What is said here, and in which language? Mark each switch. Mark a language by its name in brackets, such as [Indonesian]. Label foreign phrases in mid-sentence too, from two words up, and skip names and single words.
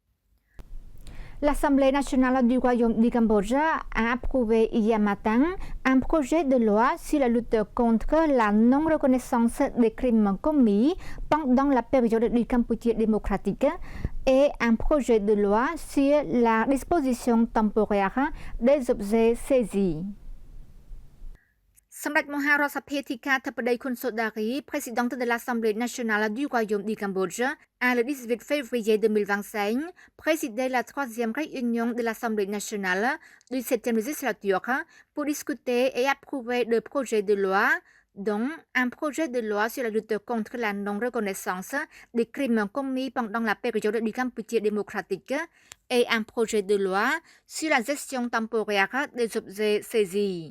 [French] L'Assemblée nationale du Royaume du Cambodge a approuvé hier matin un projet de loi sur la lutte contre la non-reconnaissance des crimes commis pendant la période du Cambodge démocratique et un projet de loi sur la disposition temporaire des objets saisis. [Khmer] សម្ដេចមហារដ្ឋសភាធិការធិបតីខុនសូដារី [French] présidente de l'Assemblée nationale du Royaume du Cambodge, a le 18 février 2025 présidé la troisième réunion de l'Assemblée nationale du 7e législature pour discuter et approuver deux projets de loi, dont un projet de loi sur la lutte contre la non-reconnaissance des crimes commis pendant la période du Cambodge démocratique et un projet de loi sur la gestion temporaire des objets saisis.